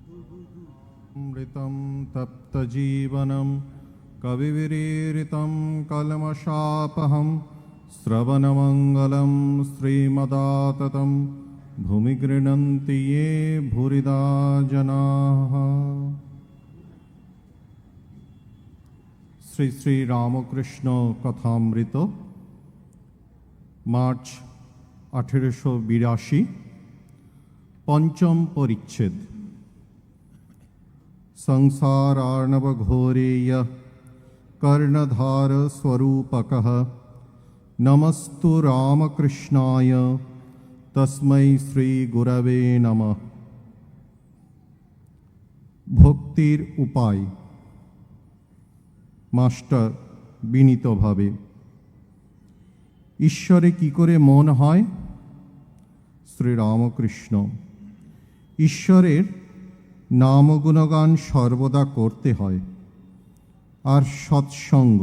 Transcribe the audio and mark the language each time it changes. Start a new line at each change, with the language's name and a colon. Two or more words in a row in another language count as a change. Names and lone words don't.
Sanskrit: अमृतं तप्तजीवनं कविविरीरितं कल्मषापहं श्रवणमङ्गलं श्रीमदाततं भूमि गृह्णन्ति ये भूरिदा जनाः।
Bangla: শ্রী শ্রী রামকৃষ্ণ কথামৃত, মার্চ 1882, পঞ্চম পরিচ্ছেদ।
Sanskrit: संसारार्णवघोरेय कर्णधार स्वरूपकः नमस्तु रामकृष्णाय तस्मै श्री गुरवे नमः।
Bangla: ভক্তির উপায়। मास्टर বিনীতভাবে, ঈশ্বরে কি করে মন হয়? শ্রী রামকৃষ্ণ, ঈশ্বরের নাম গুণগান সর্বদা করতে হয়, আর সৎসঙ্গ।